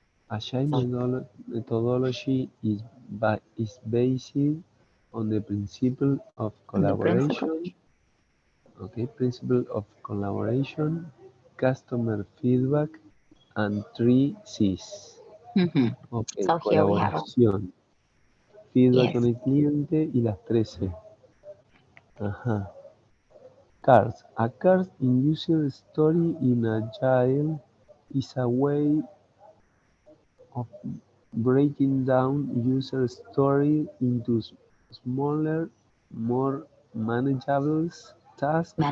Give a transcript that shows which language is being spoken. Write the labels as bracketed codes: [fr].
[en] Agile methodology is based on the principle of On the principle. collaboration, okay, principle of collaboration, customer feedback, and three C's. Hmm. Ok, So here we have a, [es] colaboración, feedback [en] yes, [es] con el cliente y las tres C. [en] Ajá. Cards. A card in user story in Agile is a way of breaking down user story into smaller, more manageable tasks